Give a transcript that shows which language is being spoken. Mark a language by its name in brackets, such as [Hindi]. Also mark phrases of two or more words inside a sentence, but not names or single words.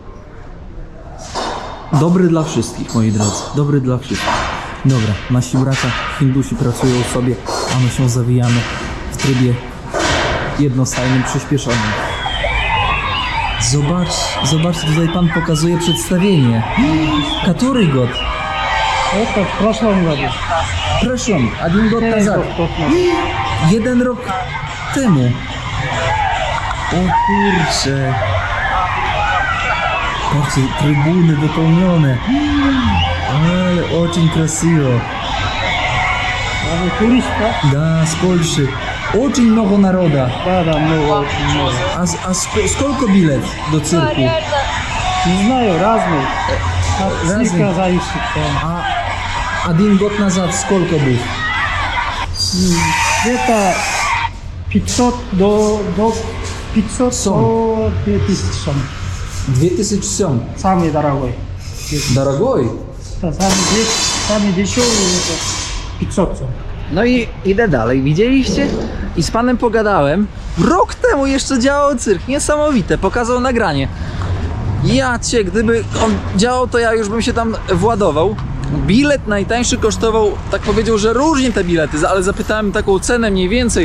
[Polish] Dobry dla wszystkich, moi drodzy. Dobry dla wszystkich. Dobra, nasi bracia Hindusi pracują sobie, a my się zawijamy w trybie jednostajnym, przyspieszonym. Zobaczcie, tutaj pan pokazuje przedstawienie. Który gод? [Russian] Это в прошлом году. Proszę, один год назад. [Polish] Jeden rok temu. O kurczę. Patrzcie, trybuny wypełnione. [Russian] Ale очень красиво. А вы турист, да? Да, с Польши. Очень много народа. Да, много, очень много. А сколько билет до цирку? Не знаю, разный. От Разный. цирка зависит. А один год назад сколько был? Где-то 500 до 500 до 2000 сом. 2000 сом. Самый дорогой. Дорогой? Да, самый дешевый это 500 сом. [Polish] No i idę dalej, widzieliście? I z panem pogadałem. Rok temu jeszcze działał cyrk, niesamowite, pokazał nagranie. Ja cię, gdyby on działał, to ja już bym się tam władował. Bilet najtańszy kosztował, tak powiedział, że różnie te bilety, ale zapytałem taką cenę mniej więcej.